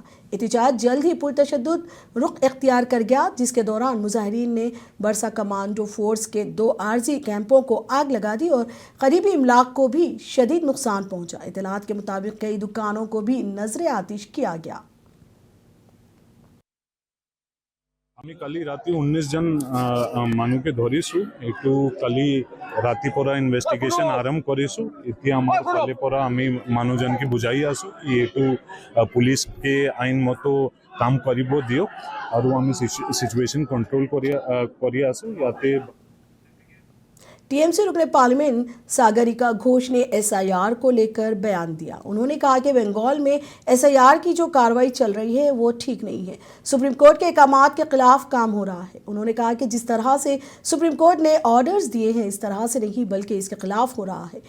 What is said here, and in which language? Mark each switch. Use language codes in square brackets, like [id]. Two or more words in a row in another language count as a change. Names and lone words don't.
[ur] احتجاج جلد ہی پرتشدد رخ اختیار کر گیا، جس کے دوران مظاہرین نے برسا کمانڈو فورس کے 2 عارضی کیمپوں کو آگ لگا دی اور قریبی املاک کو بھی شدید نقصان پہنچا. اطلاعات کے مطابق کئی دکانوں کو بھی نذر آتش کیا گیا. [as] আমি কালি রাতে 19 জন মানুষকে ধরিছু। এইটো কালি ৰাতিপুৱা ইনভেষ্টিগেশ্যন আৰম্ভ কৰিছো। এতিয়া আমাৰ ফালে পৰা আমি মানুহজনকে বুজাই আছো কি এইটো পুলিচকে আইন মতো কাম কৰিব দিয়ক আৰু আমি [en] situation control [as] কৰি আছো। ইয়াতে [ur] ٹی ایم سی رکن پارلیمنٹ ساگریکا گھوش نے SIR کو لے کر بیان دیا. انہوں نے کہا کہ بنگال میں SIR کی جو کارروائی چل رہی ہے وہ ٹھیک نہیں ہے، سپریم کورٹ کے احکامات کے خلاف کام ہو رہا ہے. انہوں نے کہا کہ جس طرح سے سپریم کورٹ نے آرڈرز دیے ہیں اس طرح سے نہیں بلکہ اس کے خلاف ہو رہا ہے.